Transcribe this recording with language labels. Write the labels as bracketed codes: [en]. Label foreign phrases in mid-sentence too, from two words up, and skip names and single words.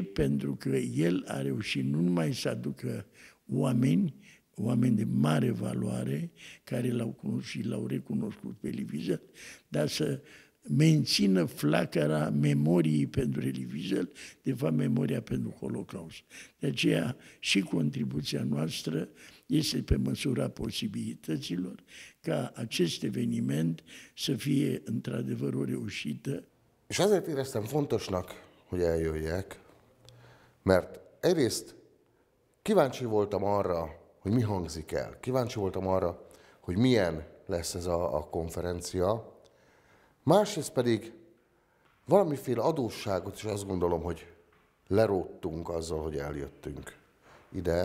[ro] Pentru că el a reușit nu numai să aducă oameni de mare valoare, care l-au cunoscut și l-au recunoscut pe Elie Wiesel, dar să mențină flacăra memoriei pentru Elie Wiesel, de fapt memoria pentru Holocaust. De aceea și contribuția noastră este pe măsura posibilităților ca acest eveniment să fie într-adevăr o reușită. [hu] És azért éreztem fontosnak, hogy eljöjjek, mert egyrészt kíváncsi voltam arra, hogy mi hangzik el. Kíváncsi voltam arra, hogy milyen lesz ez a konferencia. Másrészt pedig valamiféle adósságot is azt gondolom, hogy leróttunk azzal, hogy eljöttünk ide.